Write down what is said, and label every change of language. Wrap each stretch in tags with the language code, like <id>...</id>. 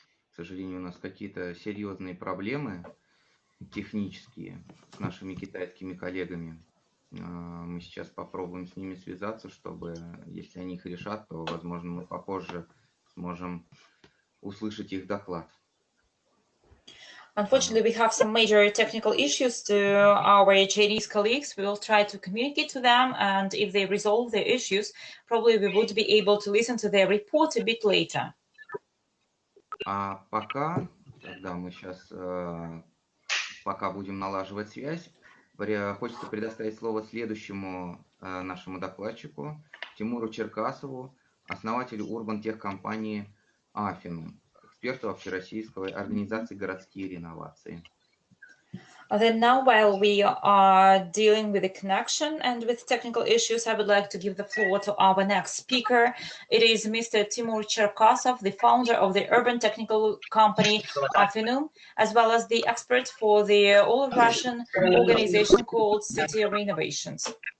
<ru>К сожалению, у нас какие-то серьезные проблемы технические с нашими китайскими коллегами. Мы сейчас попробуем с ними связаться, чтобы, если они их решат, то, возможно, мы попозже сможем услышать их доклад.</ru> <en>Unfortunately, we have some major technical issues to our Chinese colleagues. We will try to communicate to them, and if they resolve their issues, probably we would be able to listen to their report a bit later.</en> <ru>А пока, тогда мы сейчас, пока будем налаживать связь, хочется предоставить слово следующему нашему докладчику, Тимуру Черкасову, основателю урбан-техкомпании «Афину», эксперту Общероссийской организации «Городские реновации».</ru> <en>Then now, while we are dealing with the connection and with technical issues, I would like to give the floor to our next speaker. It is Mr. Timur Cherkasov, the founder of the urban technical company Afinu, as well as the expert for the all-Russian organization called City Renovations.</en>